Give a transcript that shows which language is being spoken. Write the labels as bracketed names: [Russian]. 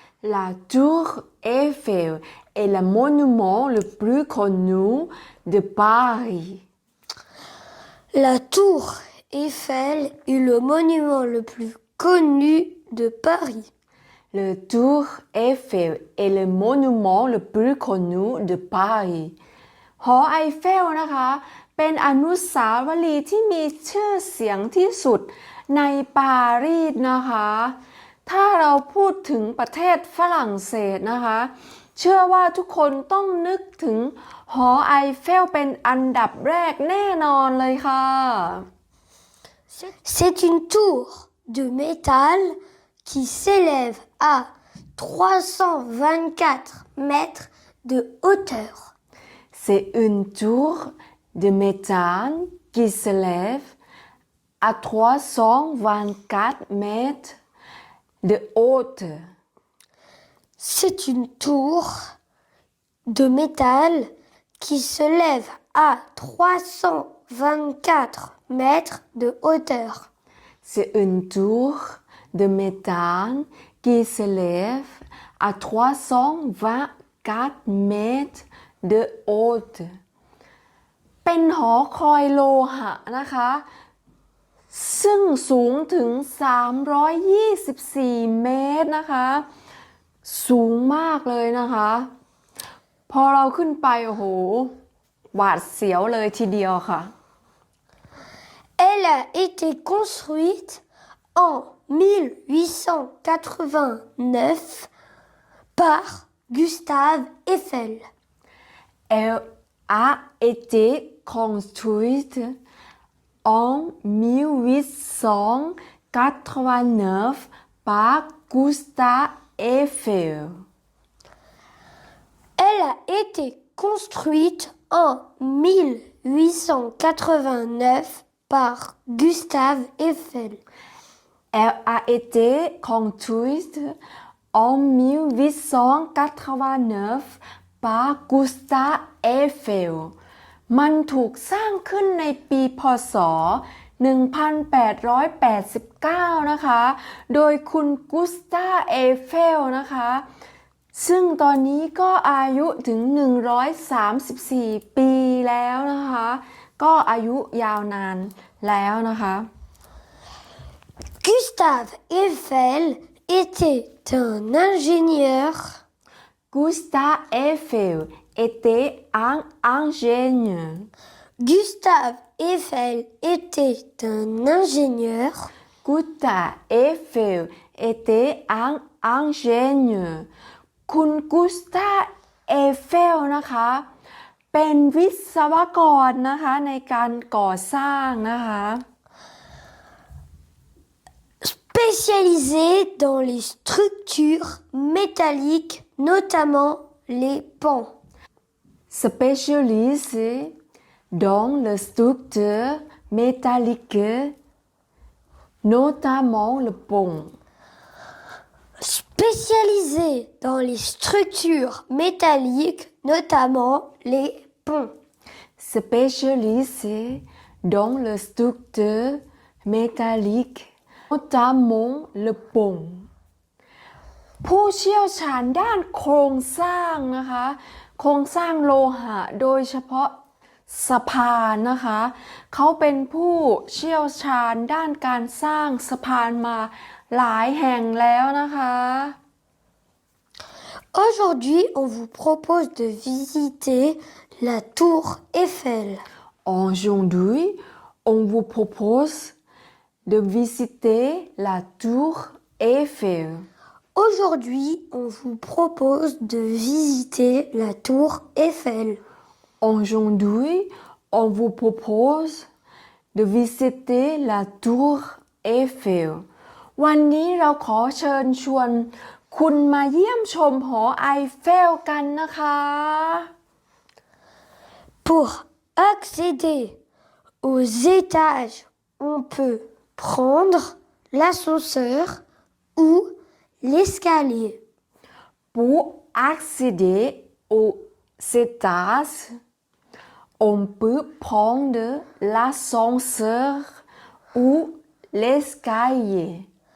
[French] La tour Eiffel est le monument le plus connu de Paris. La tour Eiffel est le monument le plus connu de Paris. Le tour Eiffel est le monument le plus connu de Paris. [Thai] หอไอเฟลนะคะ เป็นอนุสาวรีย์ที่มีชื่อเสียงที่สุดในปารีสนะคะ ถ้าเราพูดถึงประเทศฝรั่งเศสนะคะ เชื่อว่าทุกคนต้องนึกถึงหอไอเฟลเป็นอันดับแรกแน่นอนเลยค่ะ [French] C'est une tour de métal qui s'élève à 324 mètres de hauteur. C'est une tour de métal qui s'élève à 324 mètres de hauteur. C'est une tour de métal qui se lève à 324 mètres de hauteur. C'est une tour de métal qui s'élève à 324 mètres de hauteur. [Thai] เป็นหอคอยโลหะนะคะ ซึ่งสูงถึง324 เมตรนะคะ สูงมากเลยนะคะ พอเราขึ้นไปโอ้โหหวาดเสียวเลยทีเดียวค่ะ [French] Elle a été construite en 1889 par Gustave Eiffel. Elle a été construite en 1889 par Gustave Eiffel. Elle a été construite en 1889 par Gustave Eiffel. Elle a été construite en 1889 par Gustave Eiffel. [Thai] มันถูกสร้างขึ้นในปีพ. ศ. 1889 นะคะ โดยคุณกุสตาเอเฟลนะคะ ซึ่งตอนนี้ก็อายุถึง134 ปีแล้วนะคะ ก็อายุยาวนานแล้วนะคะ [French] Gustave Eiffel était un ingénieur. Gustave Eiffel était un ingénieur. Gustave Eiffel était un ingénieur. Gustave Eiffel était un ingénieur. [Thai] คุณกุสตาเอเฟลนะคะ เป็นวิศวกรนะคะในการก่อสร้างนะคะ [French] Spécialisé dans les structures métalliques, notamment les ponts. Spécialisé dans les structures métalliques, notamment le pont. Spécialisé dans les structures métalliques, notamment les ponts. Spécialisé dans les structures métalliques, notamment le pont. [Thai] ผู้เชี่ยวชาญด้านโครงสร้างนะคะ โครงสร้างโลหะโดยเฉพาะสะพานนะคะ เขาเป็นผู้เชี่ยวชาญด้านการสร้างสะพานมาหลายแห่งแล้วนะคะ [French] Aujourd'hui, on vous propose de visiter la tour Eiffel. Aujourd'hui, on vous propose de visiter la tour Eiffel. Aujourd'hui, on vous propose de visiter la tour Eiffel. Aujourd'hui, on vous propose de visiter la tour Eiffel. [Thai] วันนี้เราขอเชิญชวนคุณมาเยี่ยมชมหอไอเฟลกันนะคะ [French] Pour accéder aux étages, on peut prendre l'ascenseur ou l'escalier. Pour accéder aux étages, on peut prendre l'ascenseur ou l'escalier.